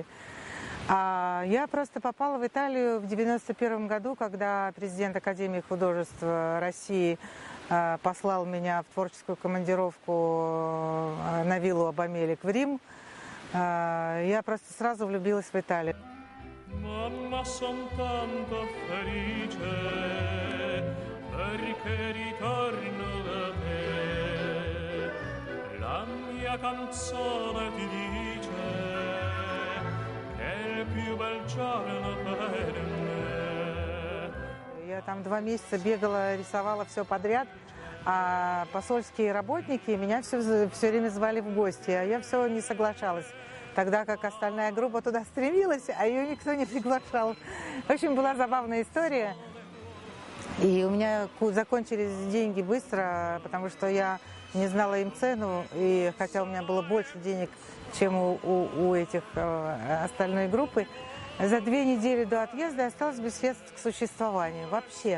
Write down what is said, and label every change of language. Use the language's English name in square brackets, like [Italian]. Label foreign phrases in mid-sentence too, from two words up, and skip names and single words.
[Russian] Я просто попала в Италию в 91 году, когда президент Академии художеств России послал меня в творческую командировку на виллу Абамелик в Рим. Я просто сразу влюбилась в Италию. [Italian] Mamma, son tanto felice perché ritorno da te. La mia mia canzone ti dice che il più bel giorno per me. [Russian] Я там 2 месяца бегала, рисовала все подряд, а посольские работники меня все время звали в гости, а я все не соглашалась. Тогда как остальная группа туда стремилась, а ее никто не приглашал. В общем, была забавная история. И у меня закончились деньги быстро, потому что я не знала им цену, и хотя у меня было больше денег, чем у этих остальной группы, за 2 недели до отъезда я осталась без средств к существованию вообще.